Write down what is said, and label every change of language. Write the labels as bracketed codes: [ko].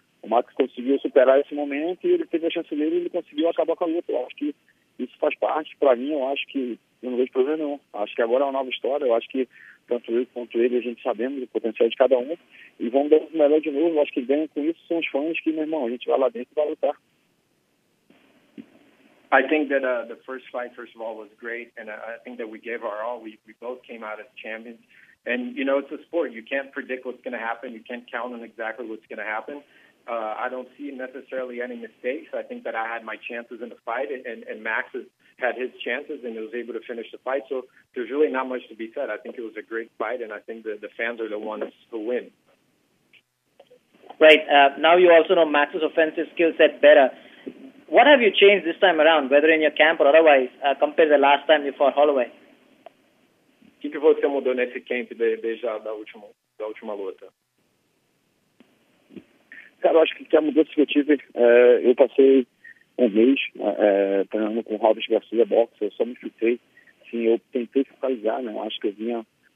[pt] O Max conseguiu superar esse momento e ele teve a chance dele e ele conseguiu acabar com a luta. Eu acho que isso faz parte, para mim, eu acho que eu não vejo problema não. Acho que agora é uma nova história, eu acho que tanto eu quanto ele, a gente sabemos o potencial de cada um e vamos dar o melhor de novo. Eu acho que ganham com isso são os fãs que, meu irmão, a gente vai lá dentro e vai lutar. [en] I think that the first fight, first of all, was great, and I think that we gave our all. We both came out as champions. And, it's a sport. You can't predict what's going to happen. You can't count on exactly what's going to happen. I don't see necessarily any mistakes. I think that I had my chances in the fight, and Max had his chances, and he was able to finish the fight. So there's really not much to be said. I think it was a great fight, and I think that the fans are the ones who win. Right. Now you also know Max's offensive skill set better. What have you changed this time around, whether in your camp or otherwise, compared to the last time you fought Holloway? [pt] O que você mudou nesse camp desde da última luta? Cara, eu acho que a mudança que eu tive, eu passei um mês treinando com o Robert Garcia, boxe, eu só me fixei, sim, eu tentei focalizar, né, eu acho que eu vinha